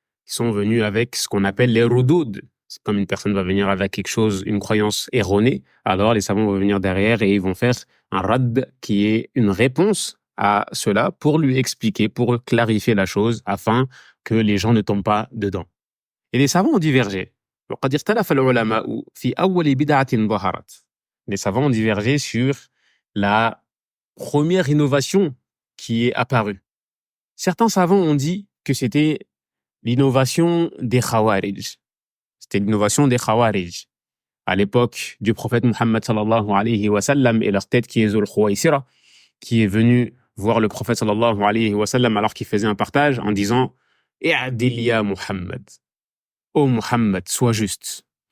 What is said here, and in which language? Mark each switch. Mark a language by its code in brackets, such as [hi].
[fr] Ils sont venus avec ce qu'on appelle les rudoud. C'est comme une personne va venir avec quelque chose, une croyance erronée, alors les savants vont venir derrière et ils vont faire un rad qui est une réponse à cela pour lui expliquer, pour clarifier la chose afin que les gens ne tombent pas dedans. Et les savants ont divergé. [ar] وقد اختلف العلماء في أول بدعة ظهرت. [fr] Les savants ont divergé sur la première innovation qui est apparue. Certains savants ont dit que c'était l'innovation des Khawarij. C'était l'innovation des Khawarij. À l'époque du prophète Muhammad sallallahu alayhi wa sallam et leur tête qui est Zul Khuwaysira, qui est venu voir le prophète sallallahu alayhi wa sallam alors qu'il faisait un partage en disant « [ar] I'adil ya Muhammad [fr] » Ô Muhammad, sois juste.